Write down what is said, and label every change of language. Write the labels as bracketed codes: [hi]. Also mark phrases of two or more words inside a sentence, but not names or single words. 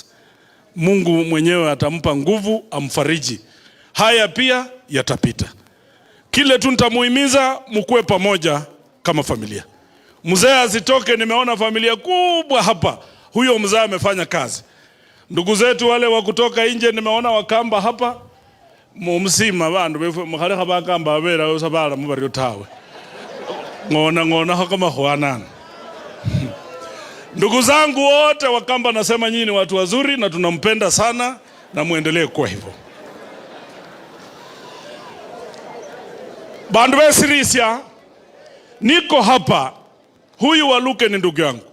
[sw] Mungu mwenyewe atampa nguvu, amfariji. Haya pia yatapita. Kile tu nitamuhimiza mkue pamoja kama familia. Mzee asitoke, nimeona familia kubwa hapa. Huyo mzee amefanya kazi. Ndugu zetu wale wa kutoka nje nimeona Wakamba hapa. [luy] Mumsima bandu befu mukhalekha Bakamba babera usabala mubaryo tawe. Ngona kama khwanana. [sw] Ndugu zangu wote Wakamba nasema nyinyi ni watu wazuri na tunampenda sana na muendelee kwa hivyo. [luy] Bandu besirisia [sw] niko hapa, huyu Waluke ni ndugu yangu.